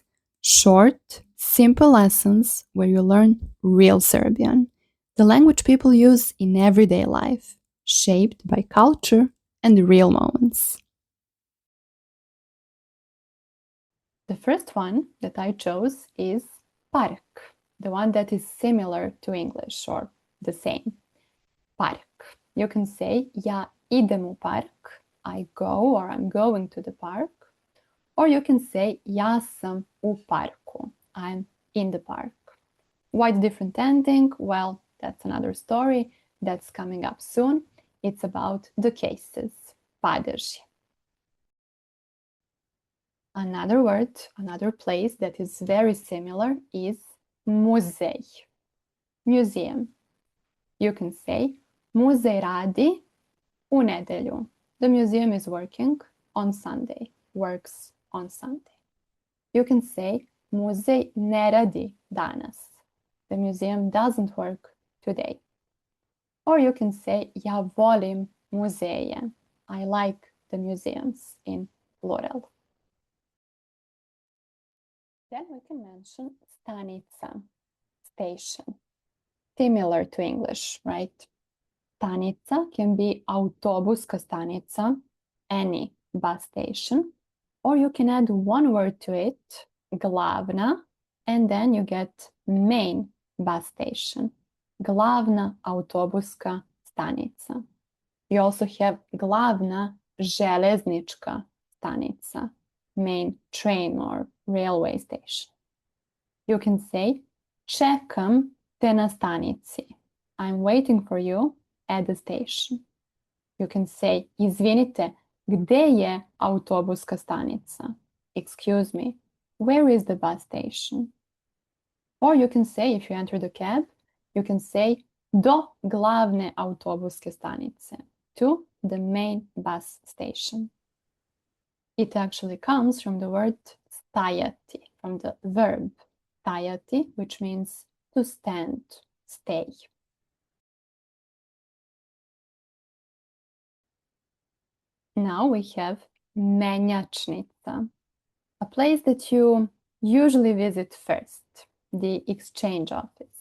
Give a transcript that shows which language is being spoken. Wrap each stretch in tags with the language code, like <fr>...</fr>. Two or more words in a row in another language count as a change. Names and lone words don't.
<en>Short, simple lessons where you learn real Serbian, the language people use in everyday life, shaped by culture and real moments. The first one that I chose is park, the one that is similar to English or the same. Park. You can say</en> <sr>ja idem u park,</sr> <en>I go or I'm going to the park. Or you can say</en> <sr>ja sam u parku,</sr> <en>I'm in the park. Why the different ending? Well, that's another story that's coming up soon. It's about the cases. Padrži. Another word, another place that is very similar is muzej, museum. You can say</en> <sr>muzej radi u nedelju.</sr> <en>The museum is working on Sunday, works on Sunday. You can say</en> <sr>muzej ne radi danas.</sr> <en>The museum doesn't work today. Or you can say</en> <sr>ja volim muzeje.</sr> <en>I like the museums in plural. Then we can mention Stanica, station. Similar to English, right? Stanica can be</en> <sr>autobuska stanica,</sr> <en>any bus station, or you can add one word to it, glavna, and then you get main bus station,</en> <sr>glavna autobuska stanica.</sr> <en>You also have</en> <sr>glavna železnička stanica,</sr> <en>main train or railway station. You can say</en> <sr>čekam te na stanici.</sr> <en>I'm waiting for you at the station. You can say</en> <sr>izvinite, gde je autobuska stanica?</sr> <en>Excuse me, where is the bus station? Or you can say, if you enter the cab, you can say</en> <sr>do glavne autobuske stanice,</sr> <en>to the main bus station. It actually comes from the word stajati, from the verb stajati, which means to stand, stay. Now we have Menjačnica, a place that you usually visit first, the exchange office.</en>